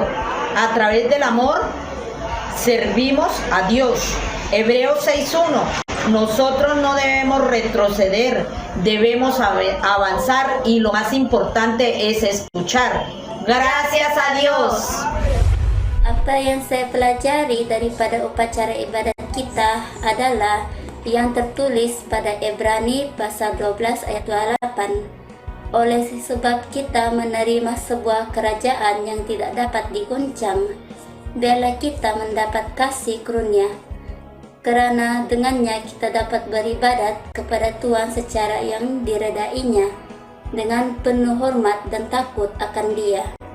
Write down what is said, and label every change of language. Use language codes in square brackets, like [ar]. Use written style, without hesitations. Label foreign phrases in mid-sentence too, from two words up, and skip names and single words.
[es] A través del amor servimos a Dios. Hebreos 6:1. Nosotros no debemos retroceder, debemos avanzar y lo más importante es escuchar. Gracias a Dios. [ms] Apa yang saya pelajari daripada upacara ibadat kita adalah yang tertulis pada Ibrani pasal 12 ayat 28. Oleh sebab kita menerima sebuah kerajaan yang tidak dapat diguncang, biarlah kita mendapat kasih karunia, kerana dengannya kita dapat beribadat kepada Tuhan secara yang diredainya, dengan penuh hormat dan takut akan Dia.